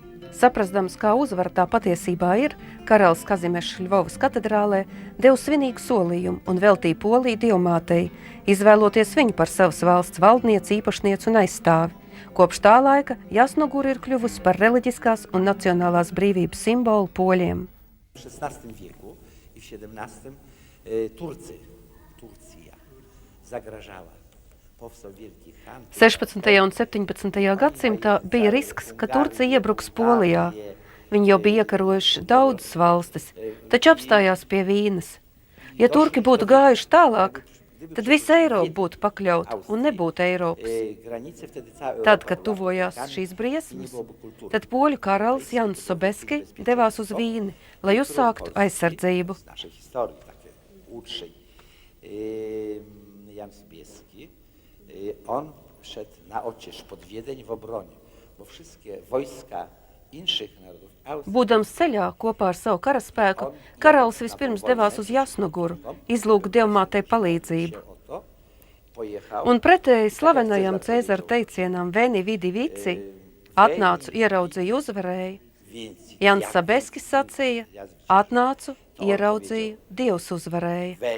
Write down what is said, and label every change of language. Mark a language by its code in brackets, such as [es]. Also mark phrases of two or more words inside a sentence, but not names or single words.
[lv] Saprastams, kā uzvara tā patiesībā ir, karalis Kazimešs Ļvovas katedrālē deva svinīgu solījumu un veltīja Poliju Dilmātei, izvēloties viņu par savas valsts valdnieci, īpašnieci un aizstāvi. Kopš tā laika Jasnugura ir kļuvusi par reliģiskās un nacionālās brīvības simbolu poļiem. [pl] W XVI wieku i w XVII Turcija zagrażała. [lv] 16. un 17. gadsimtā bija risks, ka Turcija iebruks Polijā. Viņi jau bija iekarojuši daudzas valstis, taču apstājās pie Vīnes. Ja turki būtu gājuši tālāk, tad visa Eiropa būtu pakļauta un nebūtu Eiropas. Tad, kad tuvojās šīs briesmas, tad poļu karalis Jans Sobeski devās uz Vīni, lai uzsāktu aizsardzību. [pl] On szedł na ocież pod Wiedeń w obronie, bo wszystkie wojska inszych narodów... [lv] Būdams ceļā kopā ar savu karaspēku, karalis vispirms devās uz Jasnuguru, izlūgt Dilmātei palīdzību. Un pretēji slavenajam Cēzara teicienam [la] Veni vidi vici, [lv] atnācu, ieraudzīju, uzvarēju, Jans Sabeskis sacīja, atnācu, ieraudzīju, Dievs uzvarēja.